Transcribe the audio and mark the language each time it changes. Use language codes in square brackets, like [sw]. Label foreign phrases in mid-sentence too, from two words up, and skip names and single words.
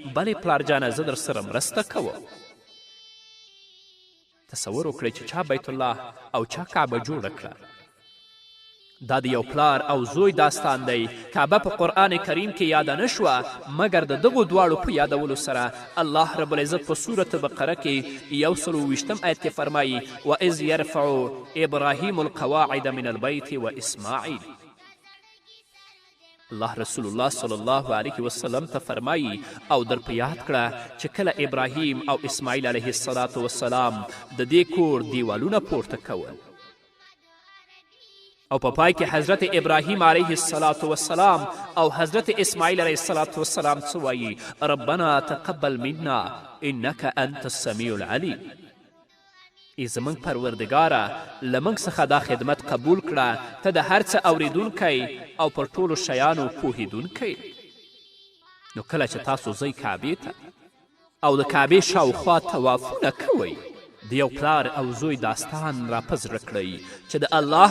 [ps] بلې پلار جانه زه در سره مرسته کوم. تصور وکړئ چې چا بیت الله او چا کعبه جوړه کړه. دا د یو پلار او زوی داستان دی. کعبه په قرآن کریم کې یاده نه شوه مګر د دغو دواړو په یادولو سره. الله رب العزت په سورة بقره کې 120 آیت کې فرمایي [ar] وَإِذْ يَرْفَعُ إِبْرَاهِیمُ الْقَوَاعِدَ مِنَ الْبَیْتِ وَإِسماعیل. [ps] الله رسول الله [ar] صلی الله علیه وسلم [ps] ته فرمایي او در په یاد کړه چې کله ابراهیم او اسماعیل [ar] علیه السلام [ps] د دې کور دیوالونه پورته کول او په پای کې حضرت ابراهیم [ar] علیه السلام [ps] او حضرت اسماعیل [ar] علیه السلام [ps] څه وایي [ar] ربنا تقبل منا انک انت السمیع العلیم [ps] ای زموږ پروردګاره له موږ څخه دا خدمت قبول کړه ته د هر څه اوریدونکی او پر ټولو شیانو پوهیدونکی نو کله چې تاسو ځئ کعبې ته او د کعبې شاوخوا طوافونه کوئ د یو پلار او زوی داستان را په زړه کړئ چې د الله